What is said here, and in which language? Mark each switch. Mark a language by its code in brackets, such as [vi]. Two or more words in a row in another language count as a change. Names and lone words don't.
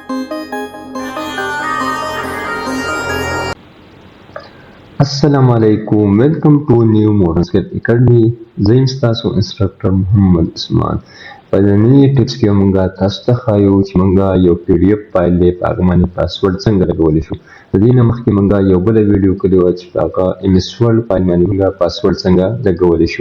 [ar] السلام عليكم. [en] Welcome to new Modern Skill Academy. [ps] زه یم ستاسو انسټرکټر محمد عثمان. په نننۍ ټپس کې موږ تاسو ته ښایو چې موږ یو پی ډي اف فایل دی په هغه باندې پاسورډ څنګه لګولی شو. د دې نه مخکې موږ یو بله ویډیو کړې وه چې په هغه ایم اس ورډ فایل باندې موږ پاسورډ څنګه لګولی شو.